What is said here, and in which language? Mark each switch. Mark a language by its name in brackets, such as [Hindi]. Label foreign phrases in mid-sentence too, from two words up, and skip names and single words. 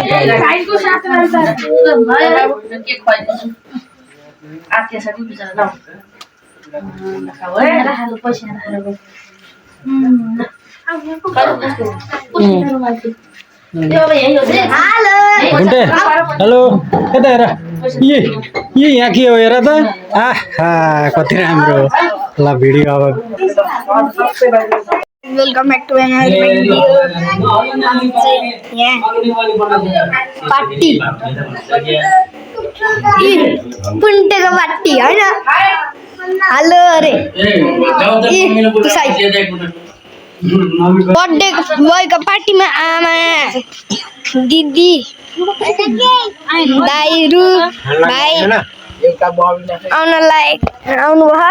[Nepali] भाइको साथमा के खुवाइदिनु आत्या साथी बिचरा ल राखेर पैसा राखेर घुन्टे हेलो यता हेर यहाँ के हो हेर त आहा कति राम्रो ल भिडियो अब [English] welcome back to another video [Hindi] पार्टी पुंटे का पार्टी है ना हेलो अरे [English] birthday boy [Hindi] का पार्टी में [Nepali] आमा दीदी दाइरू भाइ आउनलाई आउनु भयो